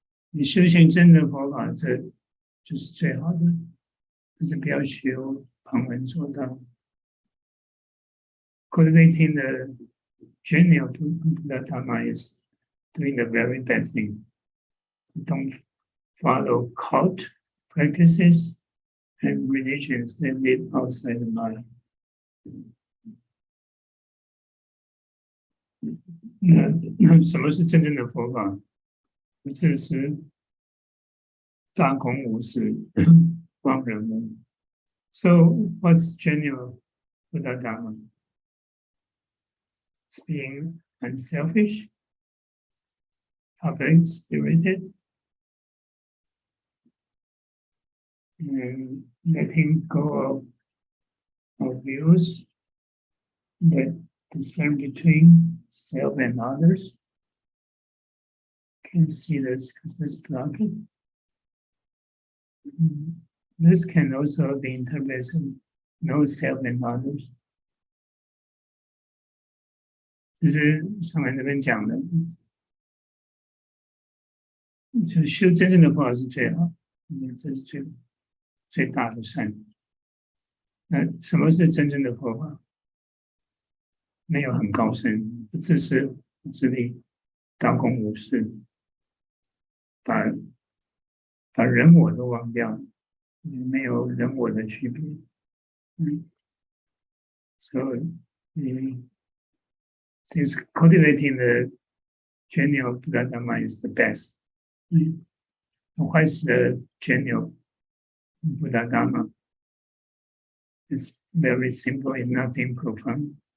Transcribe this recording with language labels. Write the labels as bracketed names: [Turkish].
[Chinese] 你修行真的佛法，这就是最好的，但是不要求旁人做到。 [English] Cultivating the genuine Buddha Dharma is doing the very best thing. Don't follow cult practices and religions that live outside the mind. [Chinese] 那什么是真正的佛法？不自私、大公无私、光仁无。 [English] So what's genuine Buddha Dharma? It's being unselfish, public-spirited, and letting go of views that discern between self and others. Can see this blocking. This can also be interpreted as no self and others. [Chinese] 就是上来那边讲的，就修真正的佛法是最好，这是最大的善。那什么是真正的佛法？没有很高深，不自私不自利，大公无私，把人我都忘掉，没有人我的区别。 [English] So, since cultivating the genuine Buddha Dharma is the best, what is the genuine Buddha Dharma? It's very simple and nothing profound.